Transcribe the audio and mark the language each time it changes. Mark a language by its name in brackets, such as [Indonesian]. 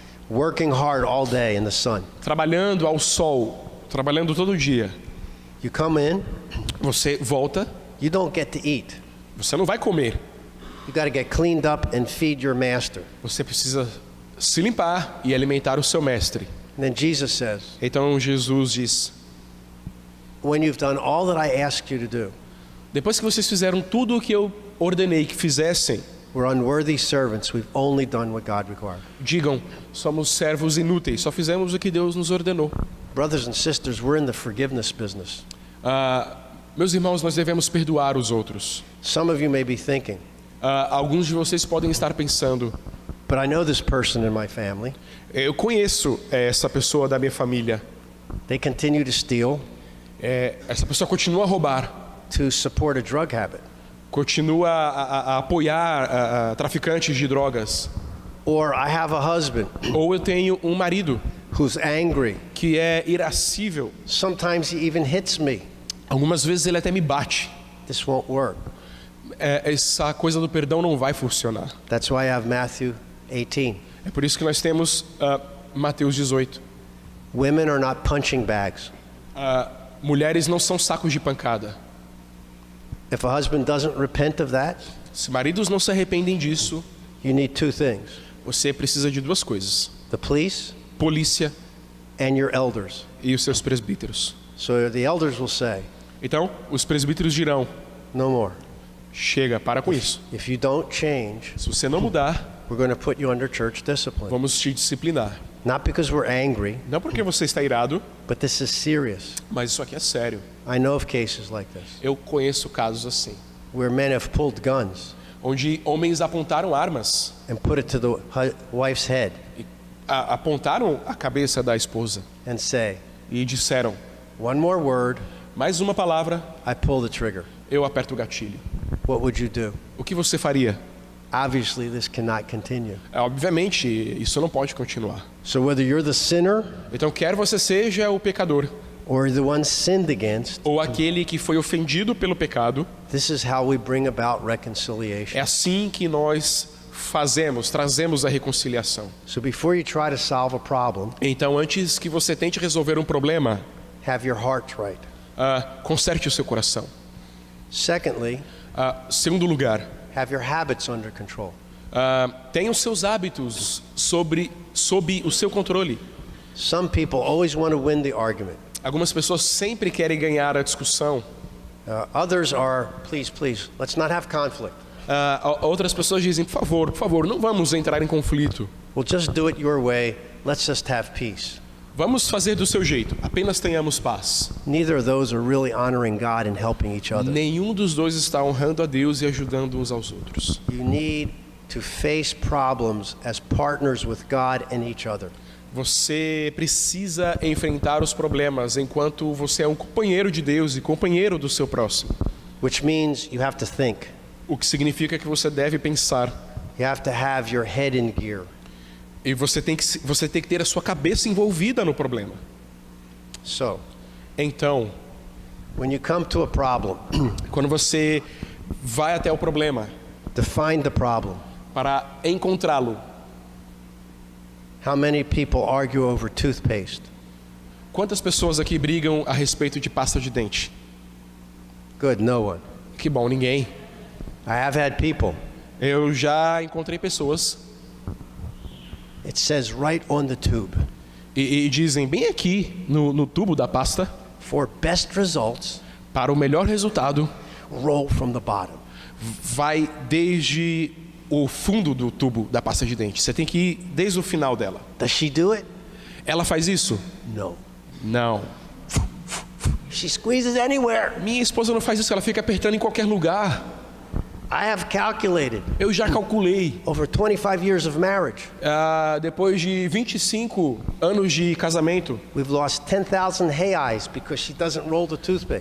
[English] working hard all day in the sun. [Portuguese] trabalhando ao sol, trabalhando todo dia. [English] You come in, [Portuguese] Você volta, [English] you don't get to eat. [Portuguese] você não vai comer. [English] You got to get cleaned up and feed your master. [Portuguese] Você precisa se limpar e alimentar o seu mestre. [English] And then Jesus says, [Portuguese] Então Jesus diz, [English] when you've done all that I asked you to do, [Portuguese] depois que vocês fizeram tudo o que eu ordenei que fizessem, [English] we're unworthy servants. We've only done what God required. [Portuguese] digam, somos servos inúteis, só fizemos o que Deus nos ordenou. [English] Brothers and sisters, we're in the forgiveness business. [Portuguese] Meus irmãos, nós devemos perdoar os outros. [English] Some of you may be thinking, [Portuguese] Alguns de vocês podem estar pensando, [English] but I know this person in my family. [Portuguese] eu conheço essa pessoa da minha família. [English] They continue to steal, [Portuguese] Essa pessoa continua a roubar, [English] to support a drug habit. [Portuguese] continua a apoiar traficantes de drogas. [English] Or I have a husband [Portuguese] Ou eu tenho um marido [English] who's angry. [Portuguese] que é irascível. [English] Sometimes he even hits me. [Portuguese] Algumas vezes ele até me bate. [English] This won't work. [Portuguese] Essa coisa do perdão não vai funcionar. [English] That's why I have Matthew 18. [Portuguese] É por isso que nós temos Mateus 18. [English] Women are not punching bags. [Portuguese] Mulheres não são sacos de pancada. [English] If a husband doesn't repent of that, [Portuguese] Se maridos não se arrependem disso, [English] you need 2 things: [Portuguese] você precisa de 2 coisas: [English] the police [Portuguese] polícia [English] and your elders. [Portuguese] e os seus presbíteros. [English] So the elders will say, [Portuguese] Então, os presbíteros dirão, [English] no more. [Portuguese] chega, para com isso. [English] If you don't change, [Portuguese] Se você não mudar, [English] we're going to put you under church discipline. [Portuguese] vamos te disciplinar. [English] Not because we're angry, [Portuguese] Não porque você está irado, [English] but this is serious. [Portuguese] mas isso aqui é sério. [English] I know of cases like this, [Portuguese] Eu conheço casos assim, [English] where men have pulled guns [Portuguese] onde homens apontaram armas, [English] and put it to the wife's head [Portuguese] e apontaram a cabeça da esposa [English] and say, [Portuguese] e disseram, [English] one more word, [Portuguese] mais uma palavra, [English] I pull the trigger. [Portuguese] eu aperto o gatilho. [English] What would you do? [Portuguese] O que você faria? [English] Obviously, this cannot continue. [Portuguese] Obviamente, isso não pode continuar. [English] So whether you're the sinner [Portuguese] Então, quer você seja o pecador, [English] or the one sinned against, [Portuguese] ou aquele que foi ofendido pelo pecado, [English] this is how we bring about reconciliation. [Portuguese] é assim que nós trazemos a reconciliação. [English] So before you try to solve a problem, [Portuguese] Então, antes que você tente resolver um problema, [English] have your heart right. [Portuguese] conserte o seu coração. [English] Secondly, [Portuguese] Segundo lugar, [English] have your habits under control. [Portuguese] tenha os seus hábitos sob o seu controle. [English] Some people always want to win the argument. [Portuguese] Algumas pessoas sempre querem ganhar a discussão. [English] Others are, please, let's not have conflict. [Portuguese] Outras pessoas dizem, por favor, não vamos entrar em conflito. [English] We'll just do it your way. Let's just have peace. [Portuguese] Vamos fazer do seu jeito, apenas tenhamos paz. [English] Neither of those are really honoring God and helping each other. [Portuguese] Nenhum dos dois está honrando a Deus e ajudando uns aos outros. [English] You need to face problems as partners with God and each other. [Portuguese] Você precisa enfrentar os problemas enquanto você é um companheiro de Deus e companheiro do seu próximo. [English] Which means you have to think. [Portuguese] O que significa que você deve pensar. [English] You have to have your head in gear. [Portuguese] E você tem que ter a sua cabeça envolvida no problema. [English] So, [Portuguese] Então, [English] when you come to a problem, [Portuguese] quando você vai até o problema [English] define the problem. [Portuguese] para encontrá-lo, [English] How many people argue over toothpaste? [Portuguese] quantas pessoas aqui brigam a respeito de pasta de dente? [English] Good, no one. [Portuguese] Que bom, ninguém. [English] I have had people. [Portuguese] Eu já encontrei pessoas [English] It says right on the tube. [Portuguese] e dizem bem aqui no tubo da pasta, [English] For best results, [Portuguese] para o melhor resultado, [English] roll from the bottom. [Portuguese] vai desde o fundo do tubo da pasta de dente. Você tem que ir desde o final dela. [English] Does she do it? [Portuguese] Ela faz isso? [English] No. [Portuguese] Não. [English] She squeezes anywhere. [Portuguese] Minha esposa não faz isso, ela fica apertando em qualquer lugar. [English] I have calculated [Portuguese] Eu já calculei. [English] over 25 years of marriage, [Portuguese] Depois de 25 anos de casamento, [English] we've lost 10,000 reais because she doesn't roll the toothpick.